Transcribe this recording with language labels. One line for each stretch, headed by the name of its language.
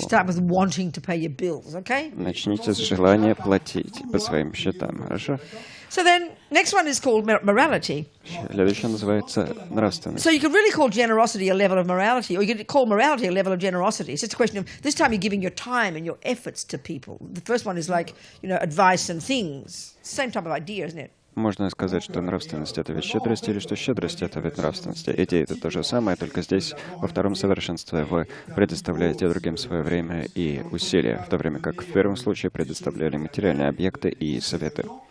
English: Start with wanting to pay your bills, okay?
Russian: Начните с желания платить по своим счетам, хорошо?
English: So then, next one is called morality.
Russian: Следующее называется нравственность.
English: So you could really call generosity a level of morality, or you could call morality a level of generosity. It's just a question of, this time you're giving your time and your efforts to people. The first one is like, advice and things. Same type of idea, isn't it?
Russian: Можно сказать, что нравственность — это вид щедрости, или что щедрость — это вид нравственности. Идея — это то же самое, только здесь, во втором совершенстве, вы предоставляете другим свое время и усилия, в то время как в первом случае предоставляли материальные объекты и советы.